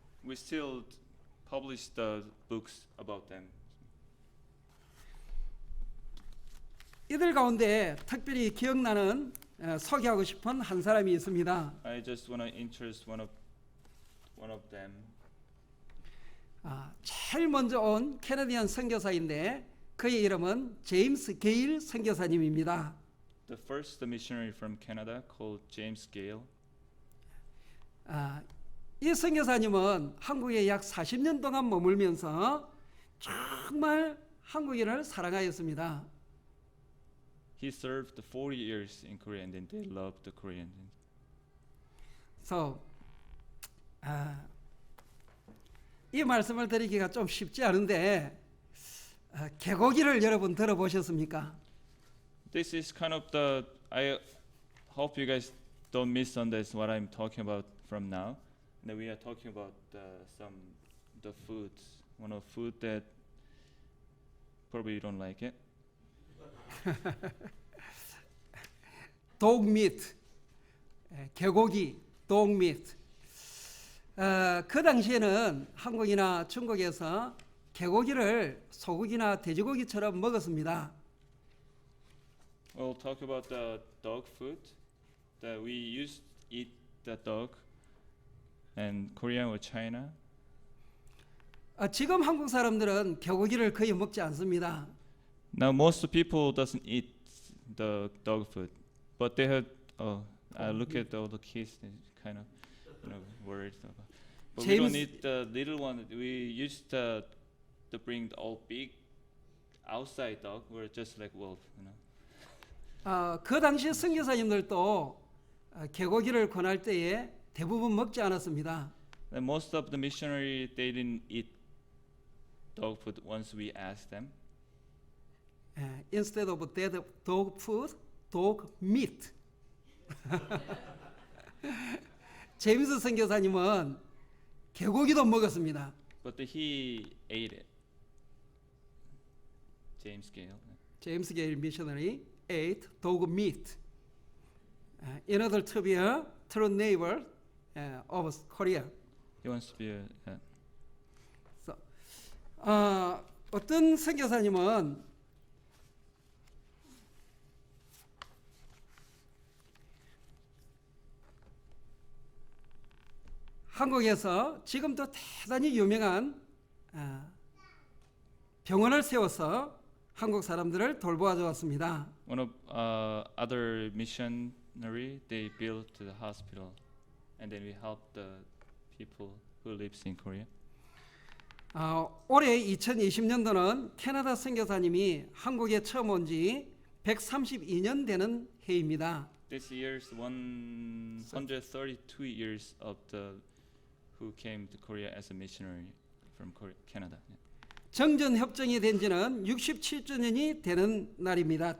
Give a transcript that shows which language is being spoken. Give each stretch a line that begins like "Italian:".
English: We still publish the books about them.
Korean: 이들 가운데 특별히 기억나는 소개하고 싶은 한 사람이 있습니다.
English: I just want to introduce one of them.
Korean: 제일 먼저 온 캐네디언 선교사인데 그의 이름은 제임스 게일 선교사님입니다.
English: The first missionary from Canada called James Gale.
Korean: 이 선교사님은 한국에 약 40년 동안 머물면서 정말 한국인을 사랑하였습니다.
English: He served 40 years in Korea and then they loved the Koreans.
Korean: So, 이 말씀을 드리기가 좀 쉽지 않은데 개고기를 여러분 들어보셨습니까?
English: This is kind of the. I hope you guys don't misunderstand what I'm talking about from now. That we are talking about the foods. One of food that probably you don't like it. 독밋, 개고기, 독밋.
Korean: 그 당시에는 한국이나 중국에서 개고기를 소고기나 돼지고기처럼 먹었습니다.
English: We'll talk about the dog food. That we used to eat the dog, and Korea or China.
Korean: 지금 한국 사람들은 개고기를 거의 먹지 않습니다.
English: Now most people doesn't eat the dog food, but they have. I look at all the kids, they kind of, worried about. But we don't James- need the little one. We used to bring the all big outside dog. We're just like wolf,
Korean: 그 당시 선교사님들도 개고기를 권할 때에 대부분 먹지 않았습니다.
English: And most of the missionary they didn't eat dog food once we asked them. Instead of dead dog food, dog meat.
Korean: 제임스 선교사님은 개고기도 먹었습니다.
English: But he ate it. James Gale. 제임스 게일 미셔너리 ate dog meat. In order to be a true neighbor of Korea. He wants to be a.
Korean: 어떤 선교사님은 한국에서 지금도 대단히 유명한 병원을 세워서 한국 사람들을 돌보아 왔습니다.
English: One of other missionary, they built the hospital, and then we helped the people who lives in Korea.
Korean: 올해 2020년도는 캐나다 선교사님이 한국에 처음 온 지 132년 되는 해입니다.
English: This year's 132 years of the who came to Korea as a missionary from Korea, Canada.
Korean: 정전 협정이 된 지는 67주년이 되는 날입니다.